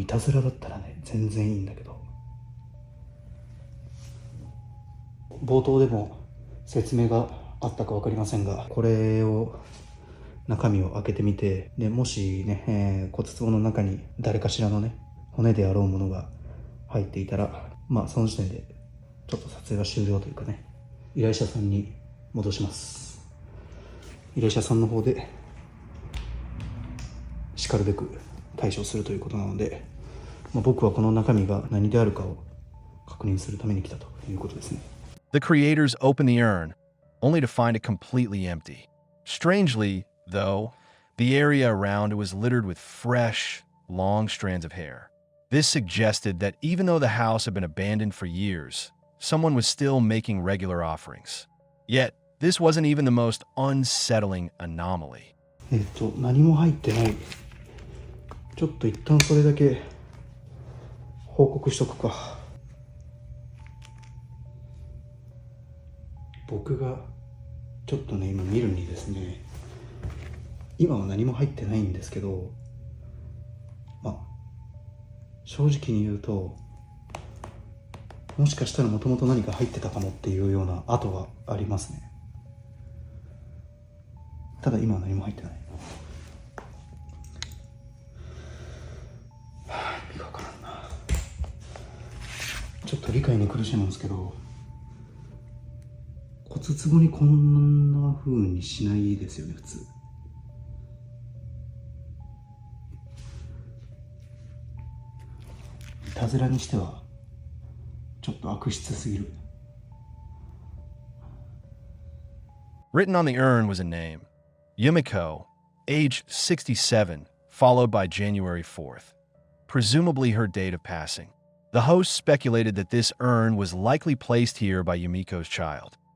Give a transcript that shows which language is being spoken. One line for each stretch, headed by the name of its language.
Japanese: いたずらだったらね全然いいんだけど、冒頭でも説明があったか分かりませんが、これを中身を開けてみて、でもしね、骨壺の中に誰かしらのね骨であろうものが入っていたら、その時点でちょっと撮影は終了というかね、依頼者さんに戻します。依頼者さんの方でしかるべく対処するということなので、僕はこの中身が何であるかを確認するために来たということですね。
English: The creators open the urn, only to find it completely empty. Strangely, though, the area around it was littered with fresh, long strands of hair. This suggested that even though the house had been abandoned for years, someone was still making regular offerings. Yet, this wasn't even the most unsettling anomaly.
Japanese: 何も入ってない。ちょっと一旦それだけ報告しとくか。僕がちょっとね、今見るにですね、今は何も入ってないんですけど、正直に言うと、もしかしたらもともと何か入ってたかもっていうような跡がありますね。ただ今は何も入ってない。意味がわからんな。ちょっと理解に苦しいんですけど、骨壺にこんな風にしないですよね、普通。いたずらにしてはちょっと悪質すぎる。
English: Written on the urn was a name, Yumiko, age 67, followed by January 4th, presumably her date of passing. The host speculated that this urn was likely placed here by Yumiko's child.